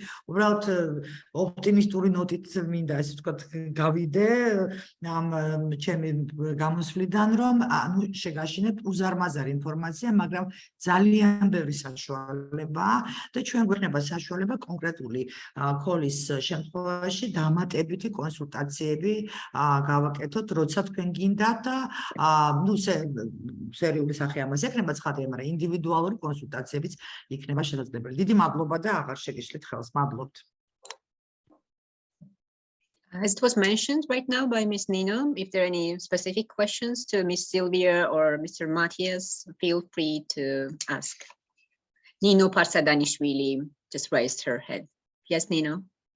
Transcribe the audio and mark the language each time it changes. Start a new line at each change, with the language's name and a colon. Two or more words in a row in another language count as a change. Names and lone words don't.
Georgian: უბრალოდ ოპტიმისტური ნოტით მინდა ასე ვთქვათ გავიდე ამ ჩემი გამოსვლიდან, რომ ანუ შეგაშინებთ უზარმაზარი ინფორმაცია, მაგრამ ძალიან ბევრი საშუალება და ჩვენ გვექნება საშუალება კონკრეტული კოლის შემთხვევაში დამატებითი კონსულტაციები გავაკეთოთ, როცა თქვენ გინდათ და ნუ სერიული სახე ამას ექნება ცხადია, მაგრამ ინდივიდუალური კონსულტაციებიც იქნება შესაძლებელი. დიდი მადლობა და აღარ შეგიშლით ხელს. მადლობთ.
English: As it was mentioned right now by Ms. Nino, if there are any specific questions to Ms. Sylvia or Mr. Matthias, feel free to ask. Nino Parsadanishvili just raised her head. Yes, Nino.